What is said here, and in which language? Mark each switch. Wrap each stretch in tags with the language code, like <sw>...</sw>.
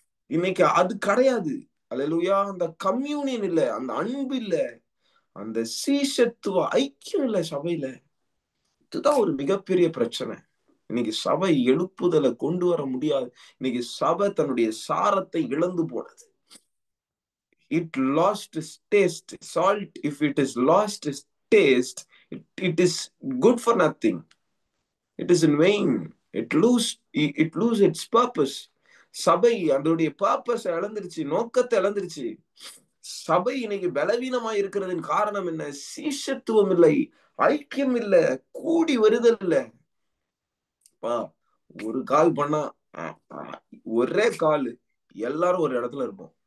<ta>இன்னைக்கு அது கிடையாது. அல்லேலூயா. அந்த கம்யூனியன் இல்ல, அந்த அன்பு இல்ல, அந்த சீஷத்துவ ஐக்கியம் இல்ல சபையில. இதுதான் ஒரு மிகப்பெரிய பிரச்சனை. இன்னைக்கு சபை எழுப்புதலை கொண்டு வர முடியாது. இன்னைக்கு சபை தன்னுடைய சாரத்தை இழந்து போனது.</ta> <en>It lost its taste. Salt, if it is lost its taste, it is good for nothing. It is in vain. It lose its purpose.</en> <ta>சபை அதோடைய பர்பஸ் இழந்துருச்சு, நோக்கத்தை இழந்துருச்சு. சபை இன்னைக்கு பலவீனமா இருக்கிறதின் காரணம் என்ன? சீஷத்துவம் இல்லை, ஐக்கியம் இல்ல, கூடி வருதல் இல்ல. ஒரு கால் பண்ணா ஒரே கால், எல்லாரும் ஒரு இடத்துல இருப்போம்.</ta>